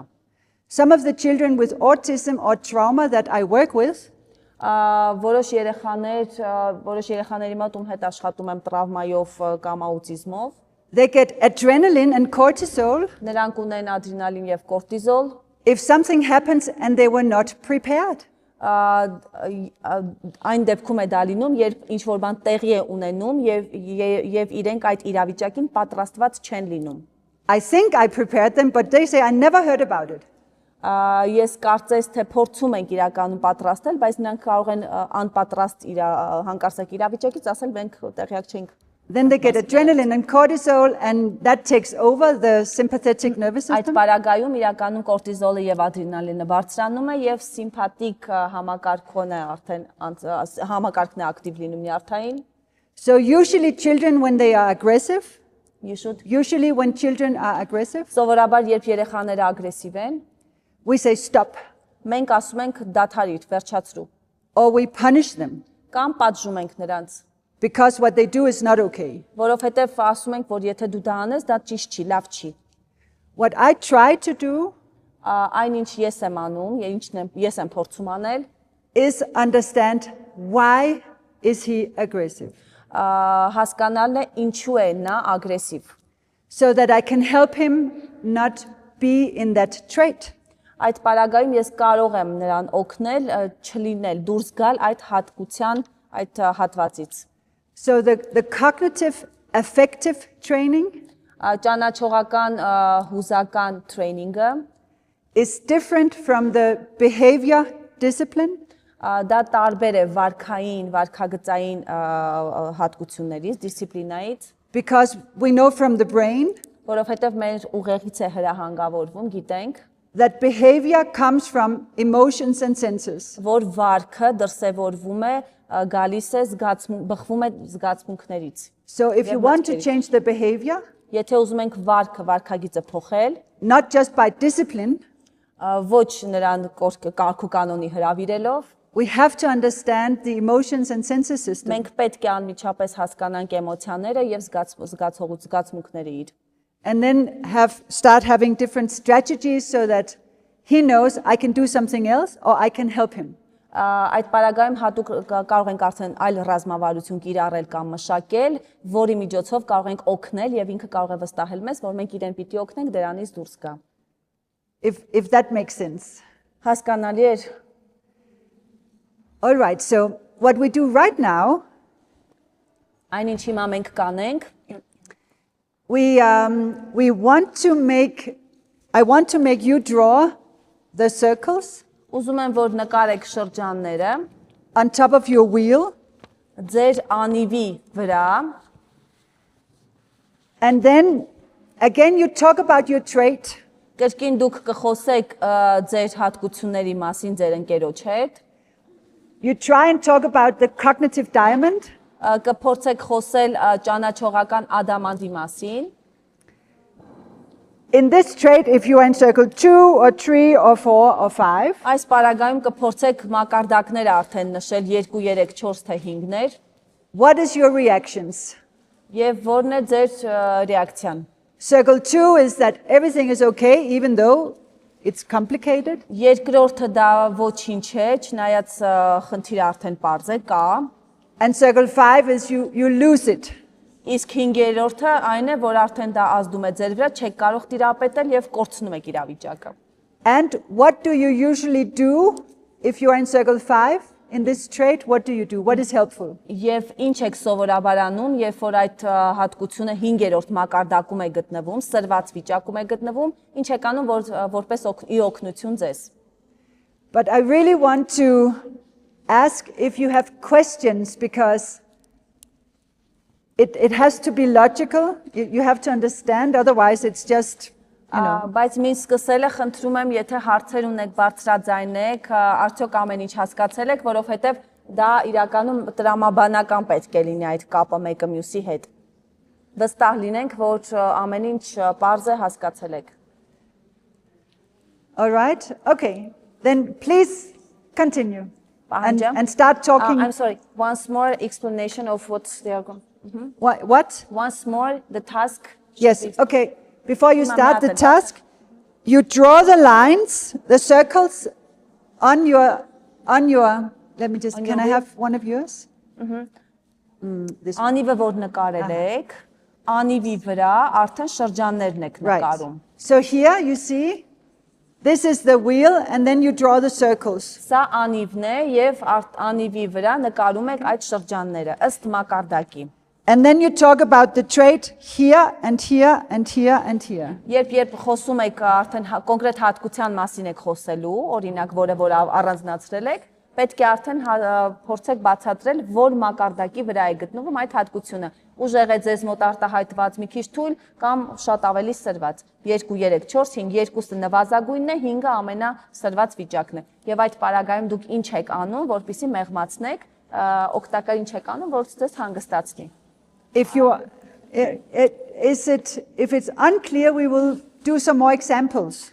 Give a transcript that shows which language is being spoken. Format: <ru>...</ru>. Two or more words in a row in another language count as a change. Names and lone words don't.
<en>Some of the children with autism or trauma that I work with,</en> <hy>Որոշ երեխաների մոտ ում հետ աշխատում եմ տրավմայով կամ աուտիզմով,</hy> <en>they get adrenaline and cortisol</en> <hy>նրանք ունեն ադրենալին եւ կորտիզոլ,</hy> <en>if something happens and they were not prepared.</en> <hy>Այն դեպքում է դա լինում, երբ ինչ որ բան տեղի է ունենում եւ իրենք այդ իրավիճակին պատրաստված չեն լինում։</hy> <en>I think I prepared them, but they say I never heard about it.</en> <hy>Ես կարծես թե փորձում ենք իրականում պատրաստել, բայց նրանք կարող են անպատրաստ հանկարծակ իրավիճակից ասել մենք տեղյակ չենք։</hy> <en>Then they get adrenaline and cortisol and that takes over the sympathetic nervous</en> <hy>Այդ</hy> <en>system.</en> <hy>պարագայում իրականում կորտիզոլը եւ ադրենալինը բարձրանում է եւ սիմփաթիկ համակարգն է արդեն համակարգն է ակտիվ լինում նյարդային։</hy> <en>So usually children when they are aggressive, Usually when children are aggressive,</en> <hy>սովորաբար երբ երեխաները ագրեսիվ են,</hy> <en>we say stop</en> <hy>մենք ասում ենք դադարիր, վերջացրու,</hy> <en>or we punish them</en> <hy>կամ պատժում ենք նրանց,</hy> <en>because what they do is not okay.</en> <hy>որովհետեւ ասում ենք, որ եթե դու դա անես, դա ճիշտ չի, լավ չի։</hy> <en>What I try to do</en> <hy>Այնինչ ես եմ անում, ես եմ փորձում անել,</hy> <en>is understand why is he aggressive,</en> <hy>հասկանալն է ինչու է նա ագրեսիվ,</hy> <en>so that I can help him not be in that trait.</en> <hy>Այդ պարագայում ես կարող եմ նրան օգնել չլինել դուրս գալ այդ հատկության այդ հատվածից։</hy> <en>So the cognitive affective training</en> <hy>Ճանաչողական հուզական տրեյնինգը</hy> <en>is different from the behavior discipline</en> <hy>դա տարբեր է վարքագծային հատկություններից, դիսցիպլինայից,</hy> <en>because we know from the brain</en> <hy>որովհետև մեր ուղեղից է հրահանգավորվում, գիտենք,</hy> <en>that behavior comes from emotions and senses.</en> <hy>որ վարքը դրսևորվում է գալիս է բխվում է զգացմունքներից։</hy> <en>So if you want to change the behavior,</en> <hy>Եթե ուզում ենք վարքագիծը փոխել,</hy> <en>not just by discipline,</en> <hy>ոչ նրան կարգու կանոնի հրավիրելով,</hy> <en>we have to understand the emotions and senses system.</en> <hy>մենք պետք է անմիջապես հասկանանք էմոցիաները եւ զգացմունքները իր։</hy> <en>And then start having different strategies so that he knows I can do something else or I can help him.</en> <hy>Այդ պարագայում հատուկ կարող ենք արդեն այլ ռազմավարություն կիրառել կամ մշակել, որի միջոցով կարող ենք օգնել եւ ինքը կարող է վստահել մեզ, որ մենք իրեն պիտի օգնենք դրանից դուրս գա։</hy> <en>If that makes sense.</en> <hy>Հասկանալի է։</hy> <en>All right, so what we do right now,</en> <hy>Այնինչ հիմա մենք կանենք,</hy> <en>we want to make, I want to make you draw the circles</en> <hy>ուզում եմ որ նկարեք շրջանները</hy> <en>on top of your wheel.</en> <hy>Ձեր անիվի վրա,</hy> <en>And then again you talk about your trait.</en> <hy>կրկին դուք կխոսեք ձեր հատկությունների մասին ձեր ընկերոջ հետ,</hy> <en>You try and talk about the cognitive diamond.</en> <hy>կփորձեք խոսել ճանաչողական ադամանդի մասին։</hy> <en>In this trait, if you are in circle 2 or 3 or 4 or 5,</en> <hy>Այս պարագայում կփորձեք մակարդակներ արդեն նշել 2, 3, 4 թե 5-ներ</hy> <en>what is your reactions?</en> <hy>եւ որն է ձեր ռեակցիան։</hy> <en>Circle 2 is that everything is okay even though it's complicated.</en> <hy>Երկրորդը դա ոչինչ է, չնայած խնդիրը արդեն པարզ է, կա։</hy> <en>And circle 5 is you lose it.</en> <hy>Իսկ 5-րդը այն է, որ արդեն դա ազդում է ձեր վրա, չեք կարող տիրապետել եւ կորցնում եք իրավիճակը։</hy> <en>And what do you usually do if you are in circle 5 in this trait? What do you do? What is helpful?</en> <hy>Եվ ինչ եք սովորաբար անում, երբ որ այդ հատկությունը 5-րդ մակարդակում է գտնվում, սրված վիճակում է գտնվում, ինչ եք անում, որպես ի օգնություն ձեզ։</hy> <en>But I really want to ask if you have questions because it has to be logical. You have to understand, otherwise it's just, you know.</en> <hy>Բայց մին սկսելը խնդրում եմ, եթե հարցեր ունեք, բարձրաձայնեք, արդյոք ամեն ինչ հասկացել եք, որովհետև դա իրականում տրամաբանական պետք է լինի այդ կապը մեկը մյուսի հետ։ Վստահ լինենք, որ ամեն ինչ պարզ է, հասկացել եք։</hy> <en>All right, okay, then please continue and start talking. I'm sorry, once more explanation of what they are going. What? Once more, the task. Yes, okay. Before you start the task, you draw the lines, the circles on your, let me just, can I have one of yours? This one.</en> <hy>Անիվը որ նկարել եք, անիվի վրա արդեն շրջաններն եք նկարում։</hy> <en>So here you see, this is the wheel and then you draw the circles.</en> <hy>Սա անիվն է եւ անիվի վրա նկարում եք այդ շրջանները ըստ մակարդակի։</hy> <en>And then you talk about the trait here and here and here and here.</en> <hy>Երբ խոսում եք արդեն կոնկրետ հատկության մասին եք խոսելու, օրինակ որ առանձնացրել եք, պետք է արդեն փորձեք բացատրել, որ մակարդակի վրա է գտնվում այդ հատկությունը։ Ուժեղ է ձեզ մոտ արտահայտված, մի քիչ թույլ կամ շատ ավելի սրված։ 2, 3, 4, 5, 2-ը նվազագույնն է, 5-ը ամենասրված վիճակն է։ Եւ այդ պարագայում դուք ինչ եք անում, որպեսզի մեղմացնեք, օգտակար ինչ եք անում, որ ձեզ հանգստացնի։</hy> <en>If it's unclear, we will do some more examples.</en>